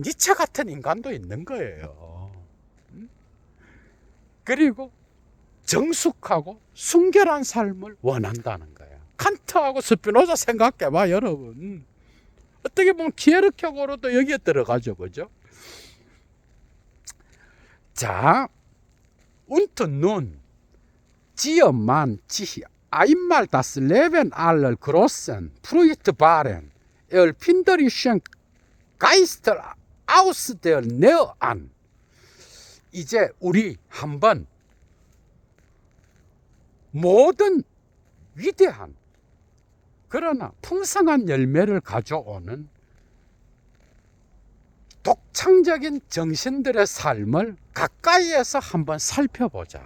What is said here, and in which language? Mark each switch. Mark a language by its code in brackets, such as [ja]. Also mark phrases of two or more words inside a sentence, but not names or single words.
[ko] 니체 같은 인간도 있는 거예요. 그리고 정숙하고 순결한 삶을 원한다는 거야. 칸트하고 스피노자 생각해봐, 여러분. 어떻게 보면 키에르케고르도 여기에 들어가죠, 그죠? 자, [de] und nun ziehe man sich einmal das Leben aller großen, fruchtbaren, erfinderischen Geister aus der Nähe an. [ko] 이제 우리 한번 모든 위대한 그러나 풍성한 열매를 가져오는 독창적인 정신들의 삶을 가까이에서 한번 살펴보자.